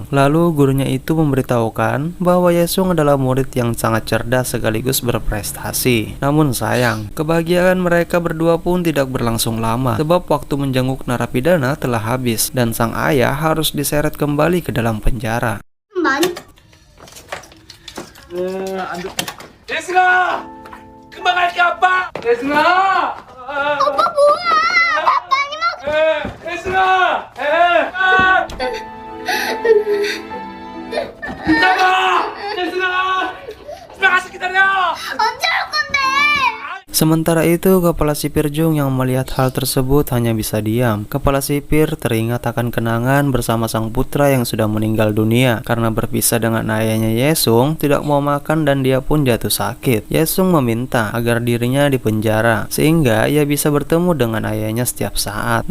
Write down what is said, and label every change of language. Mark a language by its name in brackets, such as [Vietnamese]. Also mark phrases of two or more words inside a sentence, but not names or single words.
[Indonesian] Lalu gurunya itu memberitahukan bahwa Yesung adalah murid yang sangat cerdas sekaligus berprestasi. Namun sayang, kebahagiaan mereka berdua pun tidak berlangsung lama, sebab waktu menjenguk narapidana telah habis dan sang ayah harus diseret kembali ke dalam penjara. [Korean] 예승아! 금방 갈게 아빠! 예승아! 오빠 뭐야? 밥 많이 먹. 예승아! 나가! 예승아! 집에 가서 기다려! 언제 올 건데? [Indonesian] Sementara itu, kepala sipir Jung yang melihat hal tersebut hanya bisa diam. Kepala sipir teringat akan kenangan bersama sang putra yang sudah meninggal dunia. Karena berpisah dengan ayahnya, Yesung tidak mau makan dan dia pun jatuh sakit. Yesung meminta agar dirinya dipenjara, sehingga ia bisa bertemu dengan ayahnya setiap saat.